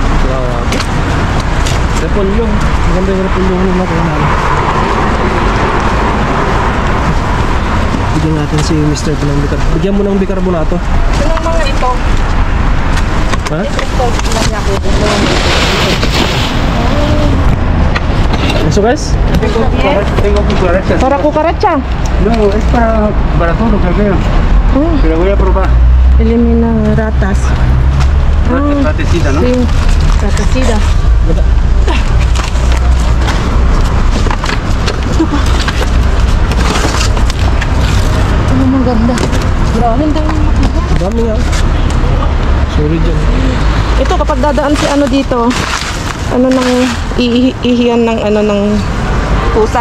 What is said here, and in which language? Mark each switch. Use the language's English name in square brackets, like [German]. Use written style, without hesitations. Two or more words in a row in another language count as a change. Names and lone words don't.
[Filipino] Repolyo. Maganda yung repolyo na nakuha namin. Bigyan natin si Mr. ito ng bicarbonato. Bigyan mo ng bicarbonato. Ano mga ito? Ha? Ito, lang ako. [Spanish] Eso guys? Tengo cucarachas. Para cucaracha. No, es para todo lo que veo. Pero voy a probar. Elimina ratas. Ratecita, ¿no? Sí, [Filipino] ratasida. Ano maganda. Grabe, ang dami makita. Dami nga. Sorry dyan. Ito kapag dadaan si ano dito, ano nang ihiyan ng ano ng pusa.